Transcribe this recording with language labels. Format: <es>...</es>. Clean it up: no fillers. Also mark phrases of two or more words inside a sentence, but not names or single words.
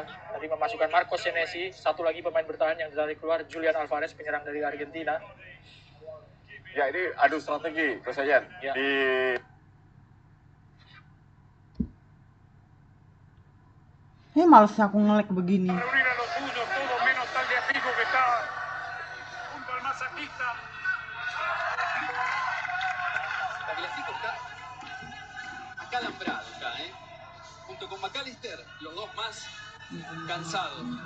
<id>Tadi memasukkan Marcos Senesi, satu lagi pemain bertahan yang ditarik keluar Julian Alvarez, penyerang dari Argentina. Ya, ini adu strategi, Coach Ayan. Ya. Males aku nge-lag begini.</id> <es>Tagliafico está acalambrado ya, junto con McAllister, los dos más cansados.</es>